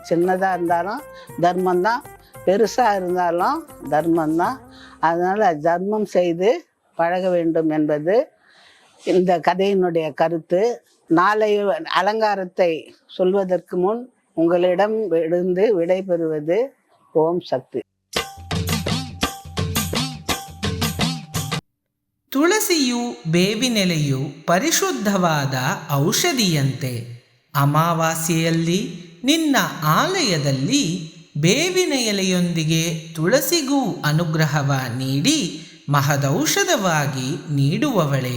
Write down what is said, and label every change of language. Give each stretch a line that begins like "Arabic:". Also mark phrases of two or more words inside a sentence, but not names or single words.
Tamil: சின்னதாக இருந்தாலும் தர்மந்தான், பெருசாக இருந்தாலும் தர்மந்தான். அதனால் தர்மம் செய்து பழக வேண்டும் என்பது இந்த கதையினுடைய கருத்து. நாளை அலங்காரத்தை சொல்வதற்கு முன் உங்களிடம் இருந்து விடைபெறுவது ஓம் சக்தி.
Kannada: ತುಳಸಿಯು ಬೇವಿನೆಲೆಯು ಪರಿಶುದ್ಧವಾದ ಔಷಧಿಯಂತೆ. ಅಮಾವಾಸ್ಯೆಯಲ್ಲಿ ನಿನ್ನ ಆಲಯದಲ್ಲಿ ಬೇವಿನ ಎಲೆಯೊಂದಿಗೆ ತುಳಸಿಗೂ ಅನುಗ್ರಹವ ನೀಡಿ ಮಹದೌಷಧವಾಗಿ ನೀಡುವವಳೆ.